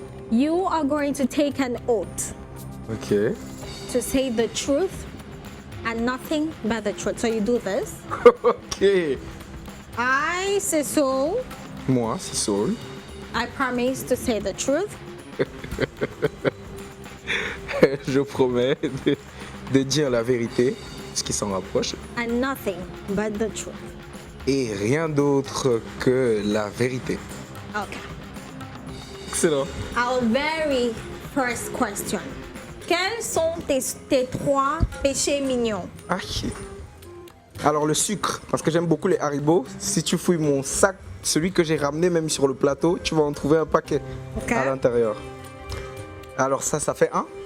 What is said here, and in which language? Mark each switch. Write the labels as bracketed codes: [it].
[en] You are going to take an oath. Ok. To say the truth and nothing but the truth. So you do this. Ok. I, Sisu. [fr] Moi, c'est Soul. [en] I promise to say the truth. [fr] Je promets de dire la vérité, ce qui s'en rapproche. [en] And nothing but the truth. [fr] Et rien d'autre que la vérité. [en] Okay. Excellent. Our very first question. [fr] Quels sont tes 3 péchés mignons? Ah. Alors le sucre, parce que j'aime beaucoup les Haribo. Si tu fouilles mon sac, celui que j'ai ramené même sur le plateau, tu vas en trouver un paquet à l'intérieur. Alors ça fait 1.